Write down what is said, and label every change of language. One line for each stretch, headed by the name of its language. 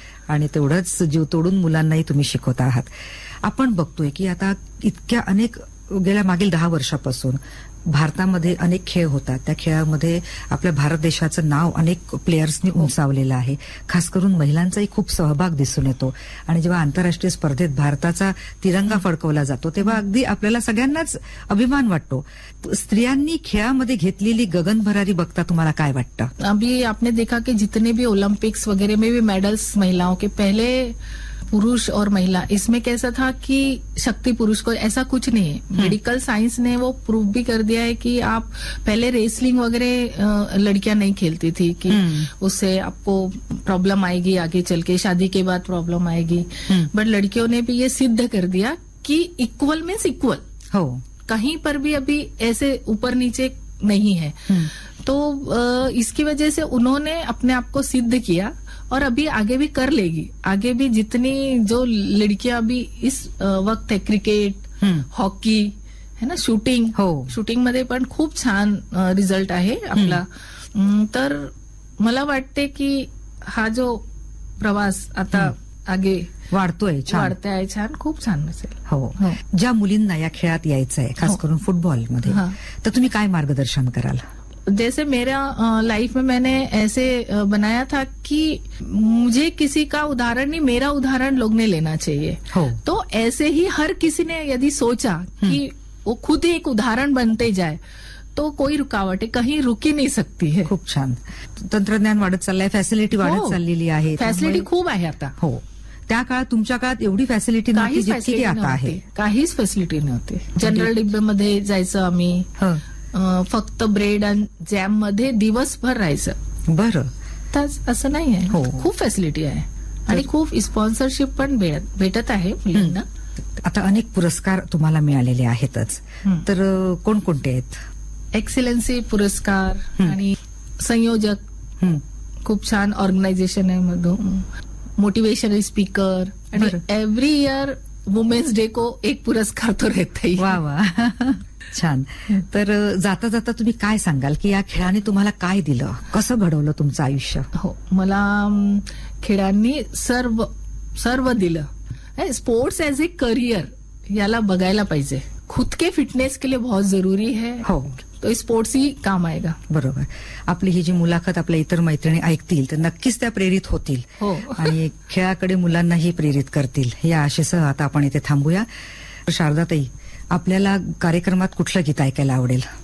Marathi: आणि तेवढंच जीव तोडून मुलांनाही तुम्ही शिकवत आहात. आपण बघतोय की आता इतक्या अनेक गेल्या मागील 10 वर्षापासून भारतामध्ये अनेक खेळ होतात, त्या खेळामध्ये आपल्या भारत देशाचं नाव अनेक प्लेयर्सनी उंचावलेलं आहे, खास करून महिलांचाही खूप सहभाग दिसून येतो. आणि जेव्हा आंतरराष्ट्रीय स्पर्धेत भारताचा तिरंगा फडकवला जातो तेव्हा अगदी आपल्याला सगळ्यांनाच अभिमान वाटतो. स्त्रियांनी खेळामध्ये घेतलेली गगनभरारी बघता तुम्हाला काय वाटतं?
Hindi: अभी आपने देखा की जितने भी ओलंपिक्स वगैरे में भी मेडल्स महिलाओं के, पहले पुरुष और महिला इसमें कैसा था कि शक्ति पुरुष को, ऐसा कुछ नहीं है. मेडिकल साइंस ने वो प्रूव भी कर दिया है कि आप पहले रेसलिंग वगैरह लड़कियां नहीं खेलती थी कि उससे आपको प्रॉब्लम आएगी आगे चल के, शादी के बाद प्रॉब्लम आएगी. बट लड़कियों ने भी ये सिद्ध कर दिया कि इक्वल मीन्स इक्वल, कहीं पर भी अभी ऐसे ऊपर नीचे नहीं है. तो इसकी वजह से उन्होंने अपने आप को सिद्ध किया और अभी आगे भी कर लेगी. आगे भी जितनी जो लड़कियां अभी इस वक्त है, क्रिकेट, हॉकी है ना, शूटिंग
Marathi: हो, शूटिंग मध्ये पण खूप छान रिझल्ट आहे आपला. तर मला वाटते की हा जो प्रवास आता आगे वाढतोय, वाढतोय छान, खूप छान असेल. हो, ज्या मुलींना या खेळात यायचं आहे खास करून फुटबॉल मध्ये, तर तुम्ही काय मार्गदर्शन कराल?
Hindi: जैसे मेरा लाइफ में मैंने ऐसे बनाया था कि मुझे किसी का उदाहरण नहीं, मेरा उदाहरण लोग ने लेना चाहिए. तो ऐसे ही हर किसी ने यदि सोचा कि वो खुद ही एक उदाहरण बनते जाए तो कोई रुकावट है, कहीं रुकी नहीं सकती है.
Marathi: खूब छान. तंत्रज्ञान वाढत चाललंय, फैसिलिटी वाढत चाललेली आहे, फैसिलिटी खूब आहे आता. हो, त्या काळात तुमच्या काळात एवढी फॅसिलिटी नव्हती जितकी आता आहे. काहीच फॅसिलिटी नव्हती. जनरल डिब्बे मध्ये जायचं आम्ही, फक्त ब्रेड आणि जॅम मध्ये दिवसभर राहायचं. बरं, तर असं नाही आहे, खूप फॅसिलिटी आहे आणि खूप स्पॉन्सरशिप पण भेटत आहे मुलींना. आता अनेक पुरस्कार तुम्हाला मिळालेले आहेतच, तर कोणकोणते आहेत? एक्सिलन्सी पुरस्कार आणि संयोजक, खूप छान ऑर्गनायझेशन आहे मधून, मोटिवेशनल स्पीकर, आणि एव्हरी इयर वुमेन्स डे
Hindi: को एक पुरस्कार तो रहते ही.
Marathi: वा वा, छान. तर जाता जाता तुम्ही काय सांगाल की या खेळाने तुम्हाला काय दिलं, कसं घडवलं तुमचं आयुष्य? हो, मला खेळांनी सर्व दिलं.
English: sports as a career
Marathi: याला बघायला पाहिजे.
Hindi: खुद के फिटनेस के लिए बहुत जरूरी है.
Marathi: हो,
Hindi: तो स्पोर्ट्स ही काम आएगा.
Marathi: बरोबर. आपली ही जी मुलाखत आपल्या इतर मैत्रिणी ऐकतील तर नक्कीच त्या प्रेरित होतील. हो, आणि खेळाकडे मुलांनाही प्रेरित करतील या आशेसह आता आपण इथे थांबूया. शारदाताई, आपल्याला कार्यक्रमात कुठलं गीत ऐकायला आवडेल?